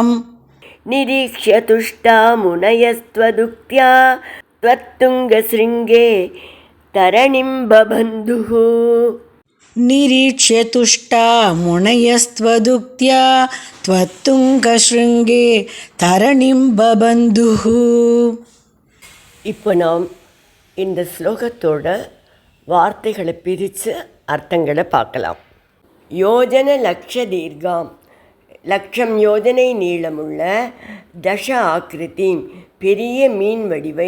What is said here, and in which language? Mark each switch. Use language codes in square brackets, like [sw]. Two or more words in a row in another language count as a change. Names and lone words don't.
[sa] निरीक्ष्य तुष्टा मुनयस्त्वदुक्त्या त्वत्तुङ्गशृङ्गे तरणिं बबन्धुः निरीक्ष्य तुष्टा मुनयस्त्वदुक्त्या त्वत्तुङ्गशृङ्गे तरणिं बबन्धुः. [ta] இப்போ நாம் இந்த ஸ்லோகத்தோட வார்த்தைகளை பிரித்து அர்த்தங்களை பார்க்கலாம். [sa] योजन लक्ष दीर्घाम्, [ta] லட்சம் யோஜனை நீளமுள்ள, [sa] दश आकृति [ta] பெரிய மீன் வடிவை,